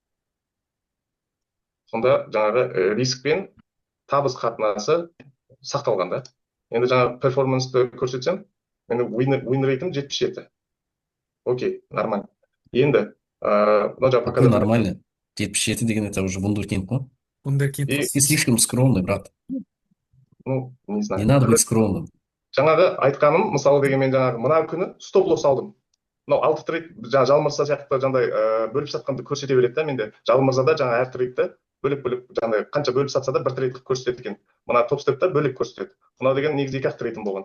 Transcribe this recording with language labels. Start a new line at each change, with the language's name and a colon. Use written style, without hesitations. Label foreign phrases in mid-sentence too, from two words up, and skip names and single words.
Kazakh: Сонда жаңағы риск пен табыс қатынасы сақталған да. Енді жаңағы перформансты көрсетсем, менің win рейтім 77. Окей, нормально. Енді, нормально.
Russian: 77 деген это уже вундеркинд ғой. Вундеркинд. Ты слишком скромный, брат. Ну, не знаю. Не надо быть скромным.
Kazakh: Жаңағы айтқаным, мысалы деген мен жаңағы мына күні
English: stop loss
Kazakh: алдым. Мынау 6 трейд жаңағы Жалмырза сияқты жаңағыдай бөліп сатқанды көрсете береді да менде. Жалмырзада жаңағы әр трейдті бөліп жаңағыдай қанша бөліп сатса да бір трейд көрсетеді екен. Мына топ степта бөлек көрсетеді. Мынау деген негізі 2-ақ трейдім болған.